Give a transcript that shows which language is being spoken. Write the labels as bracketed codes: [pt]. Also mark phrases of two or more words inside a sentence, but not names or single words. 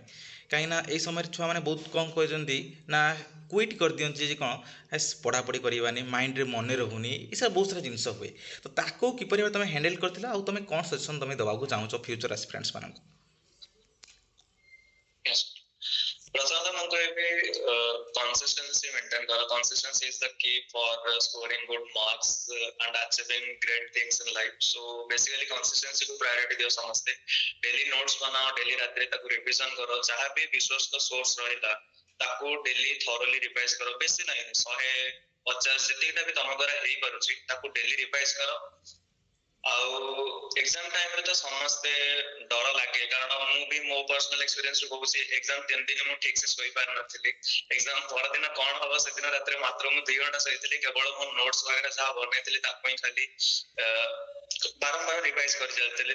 [or] କାହିଁକିନା ଏଇ ସମୟରେ ଛୁଆମାନେ ବହୁତ କ'ଣ କହିଛନ୍ତି ନା କୁଇଟ୍ କରିଦିଅନ୍ତି ଯେ କ'ଣ ପଢ଼ାପଢ଼ି କରିବାନି, ମାଇଣ୍ଡରେ ମନେ ରହୁନି, ଏସବୁ ବହୁତ ସାରା ଜିନିଷ ହୁଏ। ତ ତାକୁ କିପରି ଭାବେ ତୁମେ ହ୍ୟାଣ୍ଡେଲ୍ କରିଥିଲ, ଆଉ ତୁମେ କ'ଣ ସଜେସନ୍ ତୁମେ ଦେବାକୁ ଚାହୁଁଛ [en] future aspirants [or] ମାନଙ୍କୁ? Yes. ପ୍ରଥମତଃ ମୁଁ କହିବି [en] consistency maintain [or] କର। [en] Consistency is the key for scoring good marks and achieving great things in life. So basically consistency [or] କୁ priority ଦିଅ ସମସ୍ତେ। [en] daily notes [or] ବନାଅ, daily ରାତିରେ ତାକୁ revision କର, ଯାହା ବି ବିଶ୍ୱସ୍ତ source ରହିଲା ତାକୁ [en] daily thoroughly revise [or] କର। ବେଶୀ ନାହିଁ, 150 ଯେତିକିଟା ବି ତମ ଦ୍ୱାରା ହେଇପାରୁଛି ତାକୁ [en] daily revise [or] କର। ଆଉ [en] exam time [or] ତ ସମସ୍ତେ ଡର ଲାଗେ, କାରଣ ମୁଁ ବି ମୋ [en] personal experience [or] କହୁଛି, ଏକ୍ଜାମ 3 ଦିନ ମୁଁ ଠିକ ସେ ଶୋଇପାରିନଥିଲି। ଏକ୍ଜାମ ପରଦିନ କ'ଣ ହବ ସେଦିନ ରାତିରେ ମାତ୍ର ମୁଁ 2 ଘଣ୍ଟା ଶୋଇଥିଲି, କେବଳ ମୋ ନୋଟ୍ସ ବଗେରା ଯାହା ବନେଇଥିଲି ତାକୁ ହିଁ ଖାଲି ବାରମ୍ବାର ରିଭାଇଜ କରି ଚାଲିଥିଲି।